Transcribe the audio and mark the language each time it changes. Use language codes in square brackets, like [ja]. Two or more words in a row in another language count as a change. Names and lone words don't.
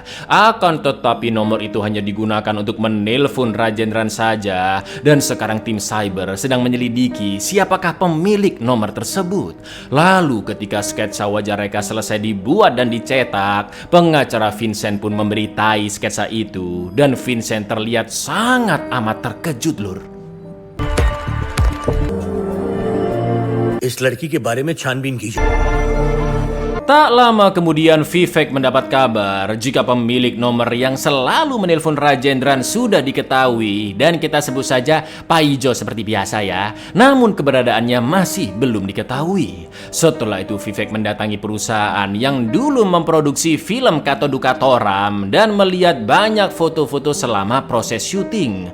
[id] Akan tetapi nomor itu hanya digunakan untuk menelpon Rajendran saja, dan sekarang tim cyber sedang menyelidiki siapakah pemilik nomor tersebut. Lalu ketika sketsa wajah Reka selesai dibuat dan dicetak, pengacara Vincent pun memberitai sketsa itu, dan Vincent terlihat sangat amat terkejut, Lur. [hi] इस लड़की के बारे में छानबीन कीजिए। [id] Tak lama kemudian Vivek mendapat kabar jika pemilik nomor yang selalu menelpon Rajendran sudah diketahui, dan kita sebut saja Pak Ijo seperti biasa ya. Namun keberadaannya masih belum diketahui. Setelah itu Vivek mendatangi perusahaan yang dulu memproduksi film Katodukatoram dan melihat banyak foto-foto selama proses syuting.